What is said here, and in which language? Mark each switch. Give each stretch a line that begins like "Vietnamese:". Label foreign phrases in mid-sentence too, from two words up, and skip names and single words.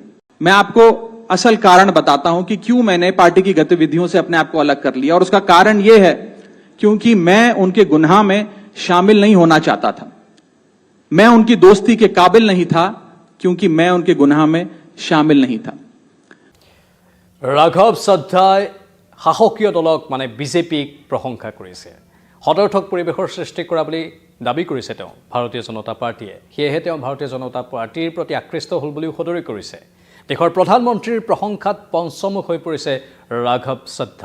Hindi: मैं आपको असल कारण बताता हूं कि क्यों मैंने पार्टी की गतिविधियों से अपने आप को अलग कर लिया, और उसका कारण यह है क्योंकि मैं उनके गुनाह में शामिल नहीं होना चाहता था। मैं उनकी दोस्ती के काबिल नहीं था क्योंकि मैं उनके गुनाह में शामिल नहीं था।
Assamese: ৰাঘৱ চদ্দাই শাসকীয় দলক মানে বিজেপিক প্ৰশংসা কৰিছে, সদৰ্থক পৰিৱেশৰ সৃষ্টি কৰা বুলি দাবী কৰিছে তেওঁ ভাৰতীয় জনতা পাৰ্টীয়ে। সেয়েহে তেওঁ ভাৰতীয় জনতা পাৰ্টীৰ প্ৰতি আকৃষ্ট হ'ল বুলিও সদৰি কৰিছে। দেশৰ প্ৰধানমন্ত্ৰীৰ প্ৰশংসাত পঞ্চমুখ হৈ পৰিছে ৰাঘৱ চদ্দা।